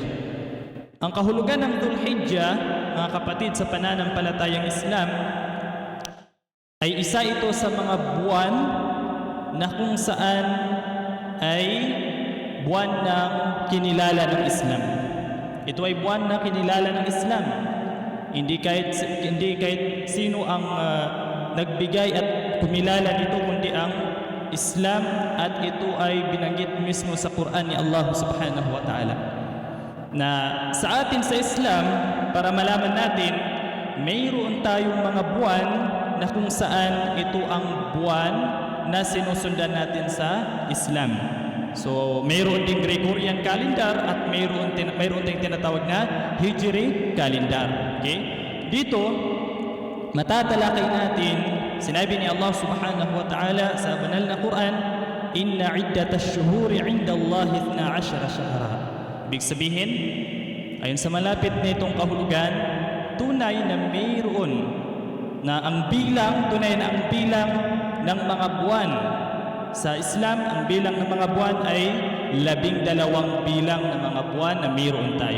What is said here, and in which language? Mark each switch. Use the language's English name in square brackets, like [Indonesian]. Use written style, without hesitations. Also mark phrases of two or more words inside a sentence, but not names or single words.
[Filipino] Ang kahulugan ng Dhul-Hijjah, mga kapatid sa pananampalatayang Islam, ay isa ito sa mga buwan na kung saan ay buwan ng kinilala ng Islam. Ito ay buwan na kinilala ng Islam. Hindi kahit sino ang nagbigay at kumilala nito, kundi ang Islam, at ito ay binanggit mismo sa Quran ni [Arabic] الله سبحانه وتعالى. [Filipino] Na sa atin sa Islam, para malaman natin, mayroon tayong mga buwan na kung saan ito ang buwan na sinusundan natin sa Islam. So, mayroon ding [English] Gregorian calendar [Filipino] at mayroon ding tinatawag na [English] Hijri calendar. [Filipino] Okay? Dito, matatalakay natin, sinabi ni [Arabic] الله سبحانه وتعالى [Filipino] sa banal na Quran, [Arabic] "إن عدة الشهور عند الله 12 شهرا." [Filipino] Ibig sabihin, ayon sa malapit na itong kahulugan, tunay na mayroon na ang bilang ng mga buwan sa Islam, ang bilang ng mga buwan ay 12 bilang ng mga buwan na mayroon tayo.